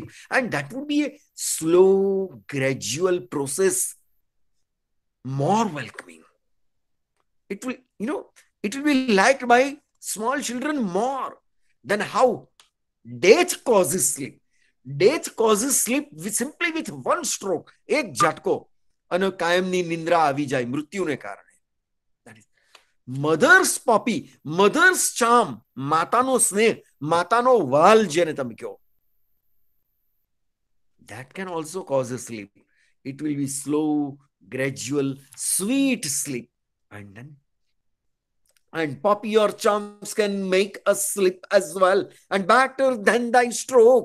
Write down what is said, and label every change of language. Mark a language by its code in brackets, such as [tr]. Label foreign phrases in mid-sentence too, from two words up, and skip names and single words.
[en] And that would be a slow, gradual process, more welcoming. It will, it will be liked by small children more than how death causes sleep. Death causes sleep simply with 1 stroke. [gu] એક ઝટકો અને કાયમની નિંદ્રા આવી જાય મૃત્યુને કારણે. [en] That is mother's poppy, mother's charm, [gu] માતાનો સ્નેહ, માતાનો વાલ જેને તમે કહો. [en] That can also cause a sleep. It will be slow, gradual, sweet sleep. And poppy or charms can make us sleep as well, and better than thy stroke.